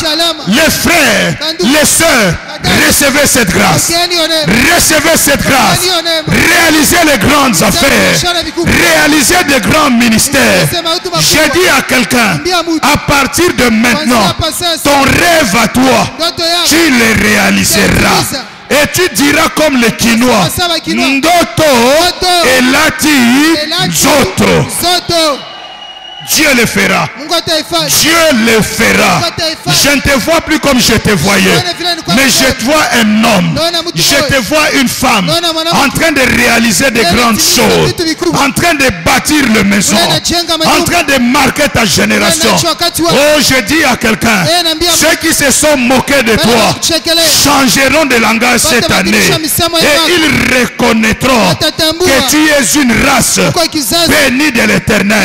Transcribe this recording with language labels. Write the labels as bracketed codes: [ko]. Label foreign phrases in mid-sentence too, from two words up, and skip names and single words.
[fr] Les frères, les sœurs, recevez cette grâce. [sw] Mgeni wa neema. [fr] Recevez cette grâce. Réalisez les grandes affaires. Réalisez de grands ministères. Je dis à quelqu'un, à partir de maintenant, ton rêve à toi, [sw] Ndoto yako. [fr] tu le réaliseras. Et tu diras comme les Quinois, Ndoto elati Nzoto. Zoto. Dieu le fera. [sw] Mungu ataifanya. [fr] Dieu le fera. Je ne te vois plus comme je te voyais, mais je te vois un homme, je te vois une femme en train de réaliser de grandes choses, en train de bâtir le maison, en train de marquer ta génération. Oh, je dis à quelqu'un, ceux qui se sont moqués de toi changeront de langage cette année et ils reconnaîtront que tu es une race bénie de l'Éternel.